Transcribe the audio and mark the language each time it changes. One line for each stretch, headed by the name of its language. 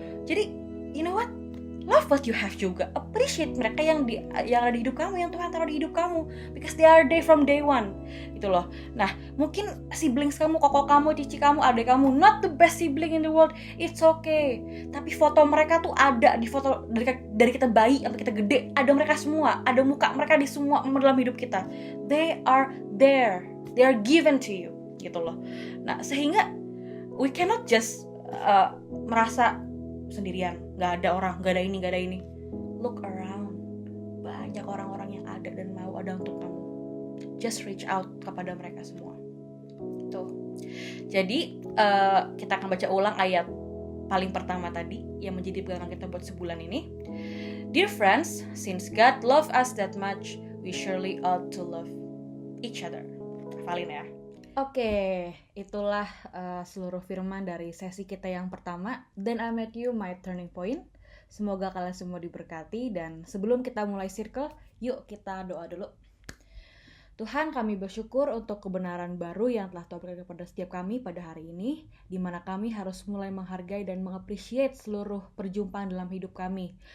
Indonesian: Jadi,
English: you know what? Love what you have
Indonesian: juga. Appreciate mereka yang ada di hidup kamu, yang Tuhan taruh di hidup kamu,
English: because they are there from day one,
Indonesian: gitu loh. Nah, mungkin siblings kamu, koko kamu, cici kamu, adik kamu,
English: not the best sibling in the world, it's okay.
Indonesian: Tapi foto mereka tuh ada di foto dari kita bayi sampai kita gede, ada mereka semua, ada muka mereka di semua dalam hidup kita.
English: They are there, they are given to you,
Indonesian: gitu loh. Nah, sehingga
English: we cannot just
Indonesian: merasa sendirian, gak ada orang, gak ada ini.
English: Look around,
Indonesian: banyak orang-orang yang ada dan mau ada untuk kamu.
English: Just reach out
Indonesian: kepada mereka semua. Tuh. Jadi kita akan baca ulang ayat paling pertama tadi yang menjadi pegangan kita buat sebulan ini.
English: Dear friends, since God loved us that much, we surely ought to love each other.
Indonesian: Hafalin ya. Oke, itulah seluruh firman dari sesi kita yang pertama.
English: Then I met you, my turning point.
Indonesian: Semoga kalian semua diberkati, dan sebelum kita mulai circle, yuk kita doa dulu. Tuhan, kami bersyukur untuk kebenaran baru yang telah Tuhan berikan kepada setiap kami pada hari ini, di mana kami harus mulai menghargai dan mengapresiasi seluruh perjumpaan dalam hidup kami.